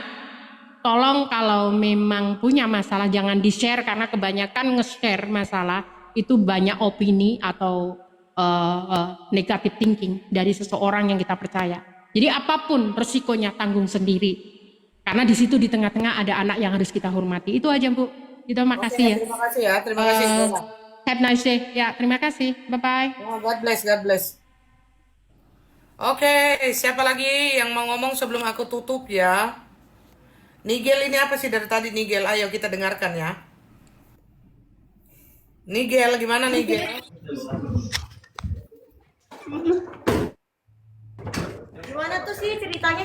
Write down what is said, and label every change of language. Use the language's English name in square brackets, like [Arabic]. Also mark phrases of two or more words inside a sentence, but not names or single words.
[Indonesian] Tolong kalau memang punya masalah jangan di-share, karena kebanyakan nge-share masalah itu banyak opini atau [English] negative thinking [Indonesian] dari seseorang yang kita percaya. Jadi apapun resikonya tanggung sendiri. Karena di situ di tengah-tengah ada anak yang harus kita hormati. Itu aja Bu. Itu makasih ya. Terima kasih ya, terima kasih. Bella. [English] Have nice day. [Indonesian] Ya, terima kasih. [English] Bye-bye. Oh, God bless, God bless. [Indonesian] Oke, siapa lagi yang mau ngomong sebelum aku tutup ya? Nigel ini apa sih dari tadi Nigel? Ayo kita dengarkan ya. Nigel, gimana Nigel? Gimana tuh sih ceritanya?